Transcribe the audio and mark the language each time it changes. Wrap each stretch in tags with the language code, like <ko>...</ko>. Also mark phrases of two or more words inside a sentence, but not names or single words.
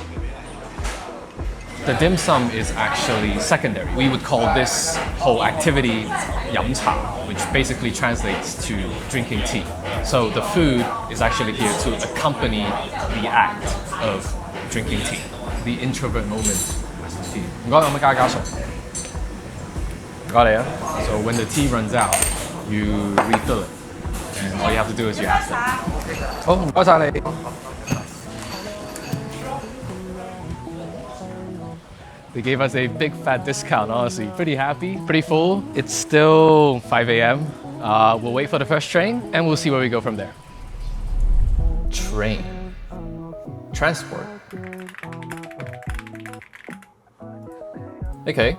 <en>The dim sum is actually secondary. We would call this whole activity 飲茶, which basically translates to drinking tea. So the food is actually here to accompany the act of drinking tea, the introvert moment.</en> <yue>唔該，可唔可以加水？唔該你啊。</yue> <en>So when the tea runs out, you refill it, and all you have to do is you ask them.</en> <yue>好，唔該晒你。</yue> <en>They gave us a big fat discount, honestly. Pretty happy, pretty full. It's still 5 a.m. We'll wait for the first train and we'll see where we go from there. Train. Transport. Okay.</en>